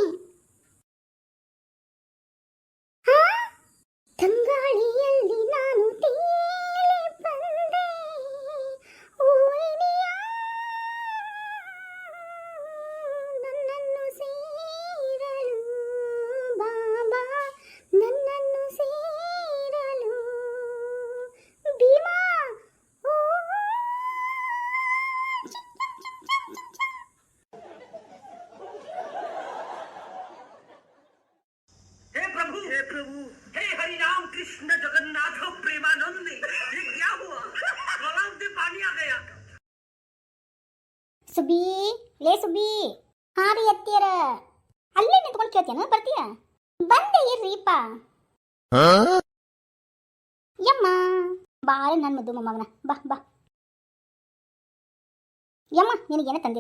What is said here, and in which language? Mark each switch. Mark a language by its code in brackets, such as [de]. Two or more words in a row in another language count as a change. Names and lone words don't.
[kn] ತಂಗಾಳಿಯಲ್ಲಿ ನಾನು ತೇಲಿ ಬಂದೆ, ಓ ಇನಿಯ, ನನ್ನನ್ನು ಸೇರಲು ಬಾಬಾ, ನನ್ನನ್ನು ಸೇರಲು. ಭೀಮಾ, ಓ [hi] हे प्रभु, हे हरि राम कृष्ण जगन्नाथ प्रेमानंद, ये क्या हुआ? गलाव में पानी आ गया. [kn] ಸುಬ್ಬಿ, ಲೇ ಸುಬ್ಬಿ. ರೀ ಅತ್ತಿಯರ, ಅಲ್ಲೇ ನಿಂತ್ಕೊಂಡು ಕೇಳ್ತೇನ? ಬರ್ತೀಯ? ಬಂದೆ ಇರ್ರಿಪ್ಪ. ಯಮ್ಮ ಬಾಳೆ ನನ್ನ ಮದ್ದು ಮೊಮ್ಮಗನ. ಬಾ ಬಾ. ಯಮ್ಮ ನಿನಗೇನ ತಂದಿನಿ.